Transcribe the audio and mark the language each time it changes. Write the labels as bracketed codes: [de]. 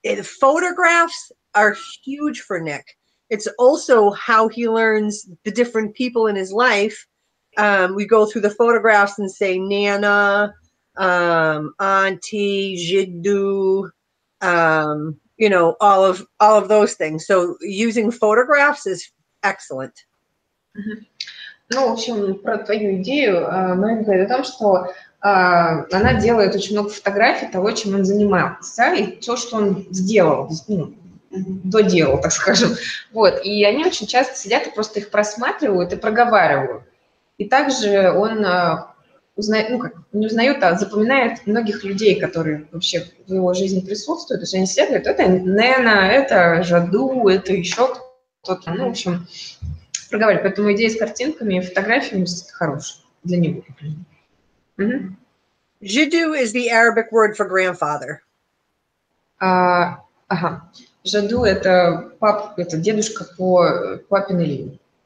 [en] Photographs are huge for Nick. It's also how he learns the different people in his life. We go through the photographs and say Nana, Auntie, Jiddu, you know, all of those things. So using photographs is excellent. [ru] Ну, в общем, про твою идею Мэрит говорит о том, что она делает очень много фотографий того, чем он занимался, и то, что он сделал, ну, доделал, так скажем. Вот. И они очень часто сидят и просто их просматривают и проговаривают. И также он узнает, ну как, не узнает, а запоминает многих людей, которые вообще в его жизни присутствуют. То есть они все говорят, это Нена, это Жаду, это еще кто-то. Ну, в общем, проговаривать. Поэтому идея с картинками и фотографиями хорошая для него. [en] Jiddu is the Arabic word for grandfather. [ru] Ага. Жаду – это пап, это дедушка по папиной линии.